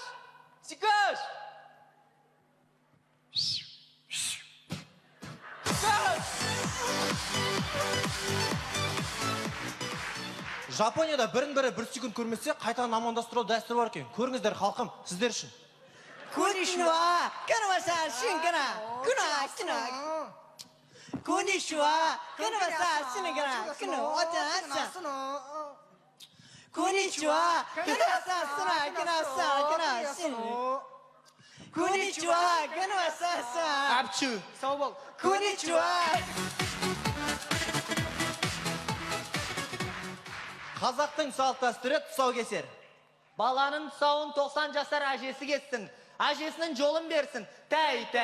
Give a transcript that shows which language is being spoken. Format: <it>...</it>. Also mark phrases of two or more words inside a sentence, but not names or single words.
<kk>Сикаш! Жапонияда бірін-бірі 1 секунд көрмесе, қайтадан амандастыру дәстүрі бар екен. Көріңіздер, халқым, сіздер үшін. Konnichiwa! Kanama-san, shinkana! Kuna! Konnichiwa! Kanama-san, shinkana! Kuna! Ota-san! Konnichiwa! Kanama-san, shinkana! Konnichiwa! Kanama-san! Апчу! Саубол! Konnichiwa! Қазақтың салт дәстүрі тұсау кесер. Баланың тұсауын 90 жасар әжесі кессін. Әжесінің жолын берсін. Тәй.</kk>